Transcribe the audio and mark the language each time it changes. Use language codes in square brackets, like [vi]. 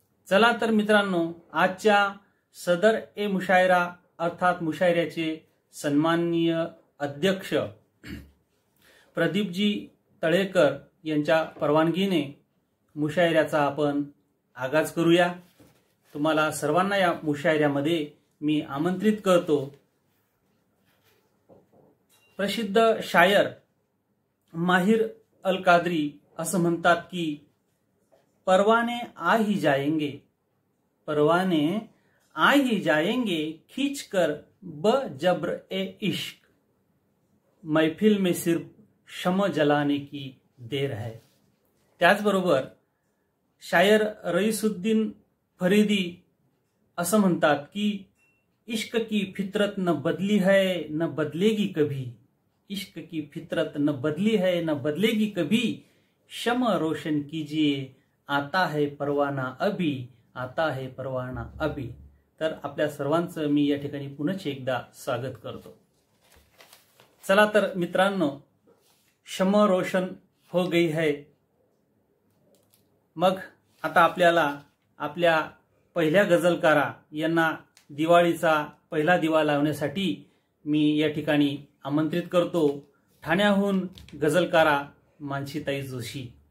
[mr] चला तर मित्रांनो, आजच्या सदर ए मुशायरा अर्थात मुशायऱ्याचे सन्माननीय अध्यक्ष प्रदीपजी तळेकर यांच्या परवानगीने मुशायऱ्याचा आपण आगाज करूया। तुम्हाला सर्वांना या मुशायऱ्यामध्ये मी आमंत्रित करतो। प्रसिद्ध शायर माहिर अल कादरी असं म्हणतात की [hi] परवाने आ ही जाएंगे, परवाने आ ही जाएंगे खींच कर ब जब्र ए इश्क, महफिल में सिर्फ शम जलाने की देर है। [mr] त्याचबरोबर शायर रईसुद्दीन फरीदी असं म्हणतात की [hi] इश्क की फितरत न बदली है न बदलेगी कभी, इश्क की फितरत न बदली है न बदलेगी कभी, शम रोशन कीजिए आता है परवाना अभी, आता है परवाना अभी। [mr] तर आपल्या सर्वांचं मी या ठिकाणी पुनश्च एकदा स्वागत करतो। चला तर मित्रांनो, [hi] शम रोशन हो गई है। [mr] मग आता आपल्याला आपल्या पहिल्या गझलकारा यांना दिवाळीचा पहिला दिवा लावण्यासाठी मी या ठिकाणी आमंत्रित करतो। ठाण्याहून गझलकारा मानसीताई जोशी।